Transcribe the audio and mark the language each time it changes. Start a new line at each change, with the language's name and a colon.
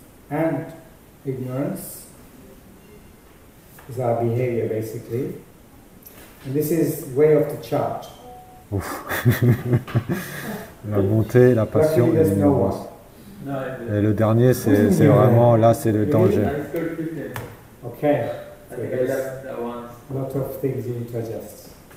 English: And ignorance is our behavior basically. And this is way of the chart.
French: La bonté, la passion et l'ignorance. Et le dernier, c'est vraiment, là, c'est le danger.
English: Okay. So there's a lot of things you need to adjust.